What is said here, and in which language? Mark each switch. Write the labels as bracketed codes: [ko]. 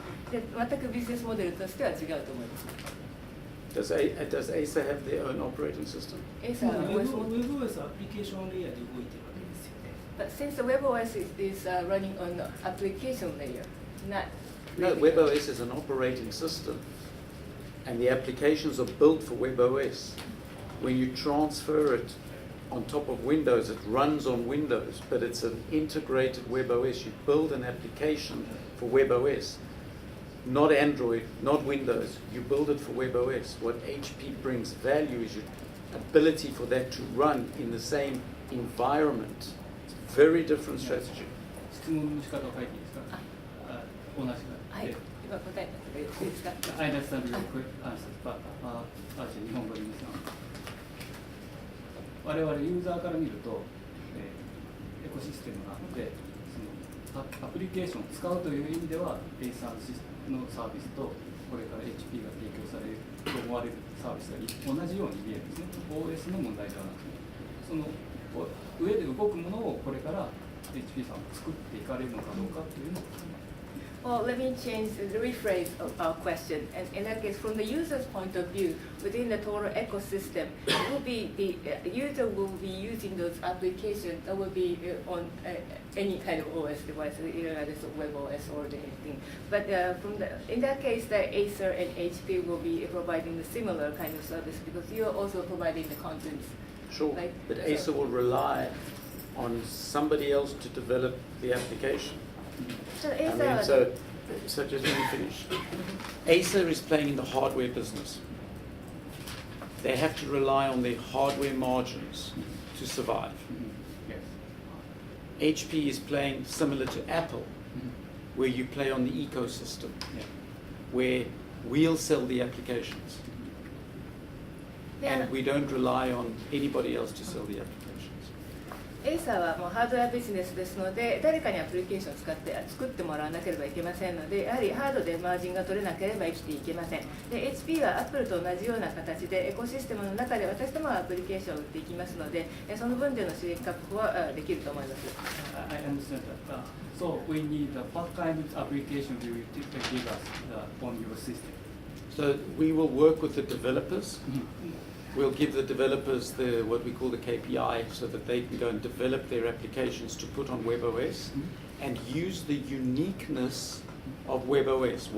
[ja] で、全くビジネスモデルとしては違うと思います。 [en] Does Acer have their own operating system? [ja] エーサーは OS 持っています。 webOS アプリケーションレイヤーで動いてるわけですよね。 [en] But since the webOS is running on the application layer, not No, really- webOS is an operating system, and the applications are built for webOS. When you transfer it on top of Windows, it runs on Windows, but it's an integrated webOS. You build an application for webOS, not Android, not Windows. You build it for webOS. What HP brings value is your ability for that to run in the same environment. It's a very different strategy. [ja] 質問の仕方を書いていいですか。同じはい、今答えたのでよろしいですか。 [en] I understand your answers, but [ja] 日本語で言いますが、我々ユーザーから見ると、エコシステムがあって、そのアプリケーションを使うという意味では Acer のサービスとこれから HP が提供されると思われるサービスが同じように見えるんですね。 OS の問題ではなくて、その上で動くものをこれから HP さんが作っていかれるのかどうかというのを。 [en] Well, let me change the rephrase of our question. And in that case, from the user's point of view, within the total ecosystem, it will be the user will be using those applications that will be on any kind of OS device, either it's a webOS or anything. But in that case, the Acer and HP will be providing a similar kind of service because you are also providing the contents. Sure, Right. but Acer will rely on somebody else to develop the application. So I Acer mean, [ja] は [en] so So just let me finish. Acer is playing in the hardware business. They have to rely on their hardware margins to survive. Yes. HP is playing similar to Apple, where you play on the ecosystem, Yeah. where we'll sell the applications. And we don't rely on anybody else to sell the applications. [ja] エイサーはもうハードウェアビジネスですので、誰かにアプリケーションを使って作ってもらわなければいけませんので、やはりハードでマージンが取れなければ生きていけません。で、HP は Apple と同じような形でエコシステムの中で私どもはアプリケーションを売っていきますので、その分での収益確保はできると思います。 [en] I understand that. So we need what kind of application do you give us on your system? So we will work with the developers. We'll give the developers what we call the KPI so that they can go and develop their applications to put on webOS and use the uniqueness of webOS.